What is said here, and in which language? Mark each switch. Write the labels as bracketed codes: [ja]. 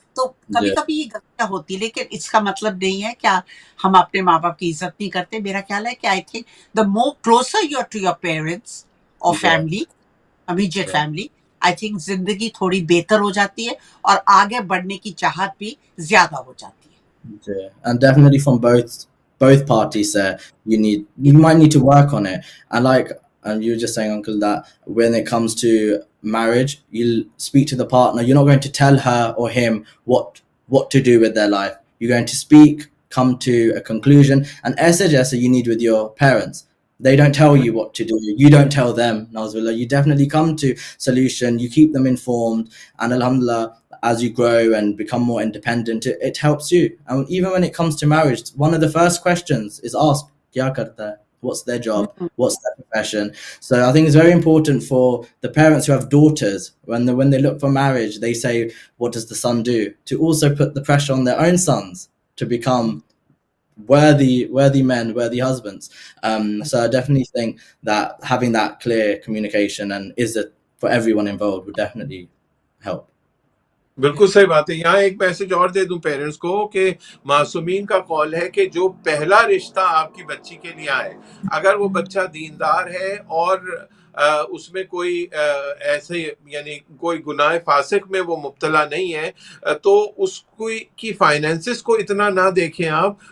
[hi] तो कभी कभी ये गलतियां होती है, लेकिन इसका मतलब नहीं है क्या हम अपने माँ बाप की इज्जत नहीं करते. मेरा ख्याल है कि [en] I think the more closer you are to your parents और family, immediate family, I think [hi] जिंदगी थोड़ी बेहतर हो जाती है और आगे बढ़ने की चाहत भी ज्यादा हो जाती है. [en] And definitely from both parties, you might need to work on it. And you were just saying, Uncle, that when it comes to marriage, you'll speak to the partner. You're not going to tell her or him what to do with their life. You're going to speak, come to a conclusion, and as you need with your parents. They don't tell you what to do. You don't tell them. Nazbillah. You definitely come to solution. You keep them informed, and alhamdulillah, as you grow and become more independent, it helps you. And even when it comes to marriage, one of the first questions is asked, [hi] "Kya karta hai?" [en] What's their job? What's their profession? So I think it's very important for the parents who have daughters, when they look for marriage, they say, "What does the son do?" To also put the pressure on their own sons to become worthy men, worthy husbands. So I definitely think that having that clear communication and for everyone involved would definitely help. [hi] बिल्कुल सही बात है। यहाँ एक message और दे दूं parents को कि मासूमीन का कॉल है कि जो पहला रिश्ता आपकी बच्ची के लिए आए, अगर वो बच्चा दीनदार है और उसमें कोई ऐसे यानी कोई गुनाह फासिक में वो मुब्तला नहीं है, तो उसको की फाइनेंसेस को इतना ना देखें आप।